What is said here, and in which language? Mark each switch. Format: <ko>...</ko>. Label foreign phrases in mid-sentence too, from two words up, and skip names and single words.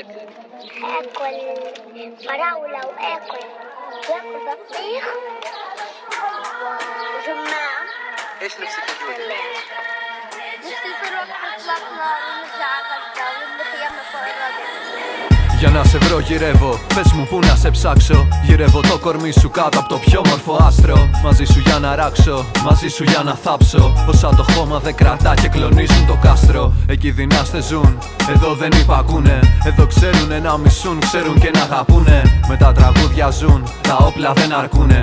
<ar>آكل فراولة وآكل بطيخ وجماع. ايش نفسك يا جودة؟ نفسي نروح نطلقنا ونرجع غزة ونخيمنا فوق الربع.</ar> <el>Για να σε βρω γυρεύω, πες μου που να σε ψάξω. Γυρεύω το κορμί σου κάτω από το πιο μορφό άστρο. Μαζί σου για να ράξω, μαζί σου για να θάψω. Όσα το χώμα δεν κρατά και κλονίζουν το κάστρο. Εκεί δυνάστες ζουν, εδώ δεν υπακούνε. Εδώ ξέρουνε να μισούν, ξέρουν και να αγαπούνε. Με τα τραγούδια ζουν, τα όπλα δεν αρκούνε.</el>